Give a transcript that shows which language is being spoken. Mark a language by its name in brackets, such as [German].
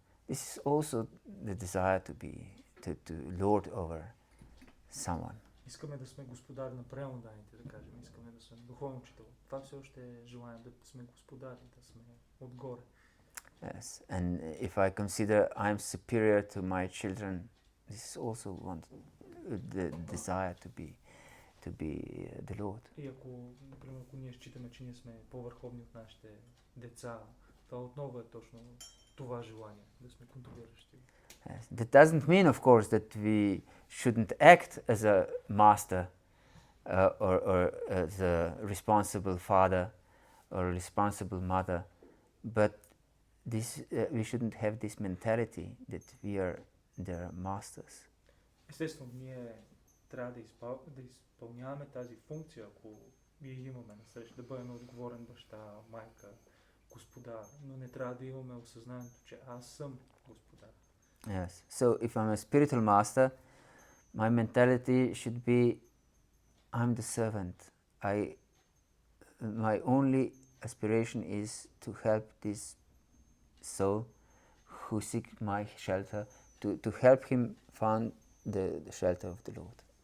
[English] This is also the desire to lord over someone. [Bulgarian] Искаме да сме господари на преданните, да кажем, искаме да сме духовен учител. Това все още е желание да сме господари, да сме отгоре. [English] Yes, and if I consider I'm superior to my children, this is also the desire to be the Lord. [Bulgarian] И ако, например, ако ние считаме, че ние сме по-върховни от нашите деца, това отново е точно това желание, да сме контролиращи. [English] Yes. That doesn't mean, of course, that we shouldn't act as a master or as a responsible father or a responsible mother, but we shouldn't have this mentality that we are their masters. [Bulgarian] Естествено, ние трябва да изпълняваме тази функция, ако ние имаме насреща, да бъдем отговорен баща, майка, господар, но не трябва да имаме осъзнанието, че аз съм господар. [English] Yes. So if I'm a spiritual master, my mentality should be I'm the servant. My only aspiration is to help this soul who seeks my shelter, to help him find the shelter of the Lord.